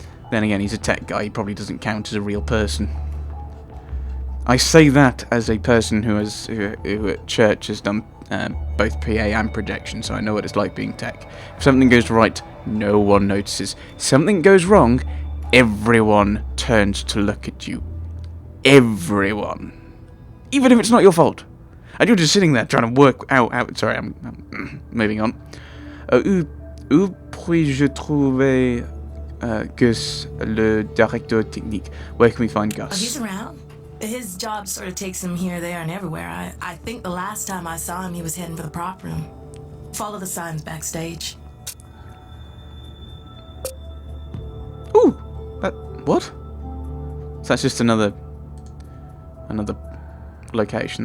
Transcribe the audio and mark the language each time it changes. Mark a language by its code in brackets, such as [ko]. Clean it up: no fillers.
[en] Then again, he's a tech guy. He probably doesn't count as a real person. I say that as a person who at church has done both PA and projection, so I know what it's like being tech. If something goes right, no one notices. If something goes wrong, everyone turns to look at you. Everyone. Even if it's not your fault. And you're just sitting there trying to work out. Sorry, I'm moving on. [fr] Où puis-je trouver Gus, le directeur technique? [en] Where can we find Gus? He's around. His job sort of takes him here, there, and everywhere. I think the last time I saw him, he was heading for the prop room. Follow the signs backstage. Ooh! What? So that's just another location.